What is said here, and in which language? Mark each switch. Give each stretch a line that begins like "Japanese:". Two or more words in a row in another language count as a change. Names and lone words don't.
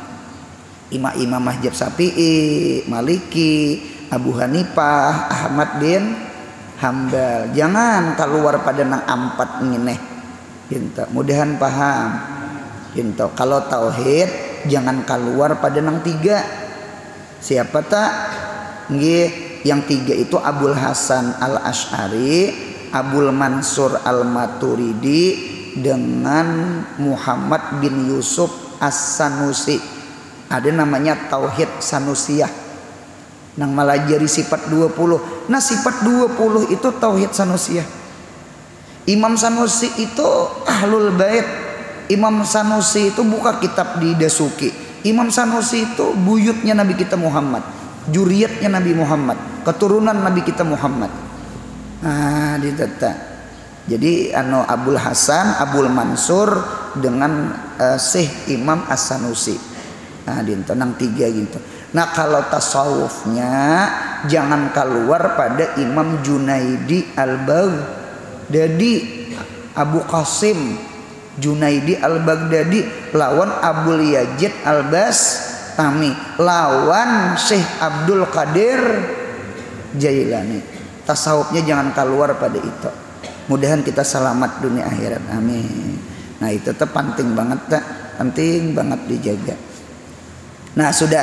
Banjar: Imam mazhab Syafi'i, Maliki, Abu Hanifah, Ahmad bin Hambal. Jangan keluar pada nang empat ngene. Gitu. Mudahan paham. Gitu. Kalau tauhid jangan keluar pada nang tiga. Siapa tak? Nggih, yang tiga itu Abul Hasan Al-Asy'ari, Abul Mansur Al-Maturidi dengan Muhammad bin Yusuf As-Sanusi. Ada namanya tauhid Sanusiyah. Nang malajari sifat 20. Nah, sifat 20 itu tauhid Sanusiyah. Imam Sanusi itu
Arabic: أهل البيت.
Banjar: Imam Sanusi itu buka kitab di Dasuki. Imam Sanusi itu buyutnya Nabi kita Muhammad, juriyatnya Nabi Muhammad, keturunan Nabi kita Muhammad. Nah, ditata. Jadi Abul Hasan, Abul Mansur dengan Syekh Imam As-Sanusi. Nah, dintenang tiga gitu. Nah, kalau tasawufnya jangan keluar pada Imam Junaidi Al-Baghdadi, Abu Qasim Junaidi Al-Baghdadi lawan Abul Yazid Al-Bastami lawan Syekh Abdul Qadir Jailani. Tasawufnya jangan keluar pada itu. Mudahan kita selamat dunia akhirat, amin. Nah, itu tuh penting banget tak? Penting banget dijaga. Nah, sudah.